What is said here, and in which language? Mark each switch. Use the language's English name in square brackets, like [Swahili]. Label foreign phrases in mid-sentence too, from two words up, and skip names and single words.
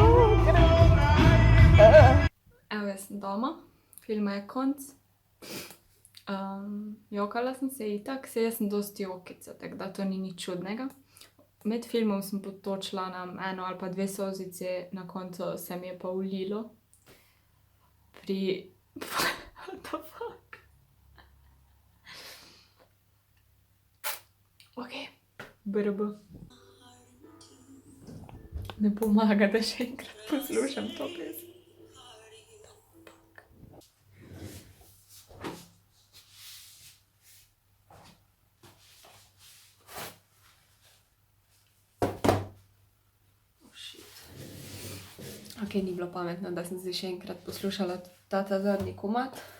[Slovenian] Evo, jaz sem doma, filma je konc. Jokala sem se itak, se jaz sem dosti jokica, tako da to ni nič čudnega. Med filmom sem potočila na eno ali pa dve solzice, na koncu se mi je pa ulilo. [English] What the fuck? Ok, BRB. [Slovenian] Ne pomaga, da še enkrat poslušam to pesem. Ok, ni bilo pametno, da sem zdaj še enkrat poslušala ta zadnji komad.